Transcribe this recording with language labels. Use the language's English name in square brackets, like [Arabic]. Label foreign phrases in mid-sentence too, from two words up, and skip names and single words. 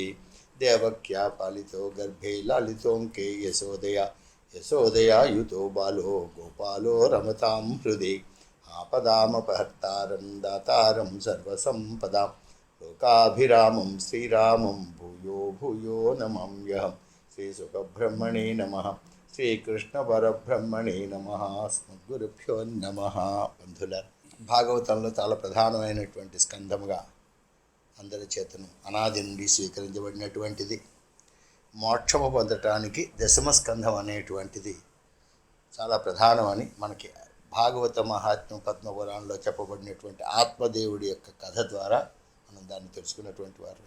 [Sanskrit] देवक्या पालितो गर्भे लालितोऽङ्के यशोदया युतो बालो गोपालो रमतां हृदि। आपदामपहर्तारं दातारं सर्वसम्पदां लोकाभिरामं श्रीरामं भूयो भूयो नमाम्यहम्। श्रीसुखब्रह्मणे नमः। శ్రీకృష్ణపరబ్రహ్మణే నమః. అస్మద్గురుభ్యో నమః. [Telugu] బంధుల భాగవతంలో చాలా ప్రధానమైనటువంటి స్కంధముగా అందరి చేతను అనాది నుండి స్వీకరించబడినటువంటిది. మోక్షము పొందటానికి దశమ స్కంధం అనేటువంటిది చాలా ప్రధానమని మనకి భాగవత మహాత్మ్యం పద్మపురాణంలో చెప్పబడినటువంటి ఆత్మదేవుడి యొక్క కథ ద్వారా మనం దాన్ని తెలుసుకున్నటువంటి వారిని.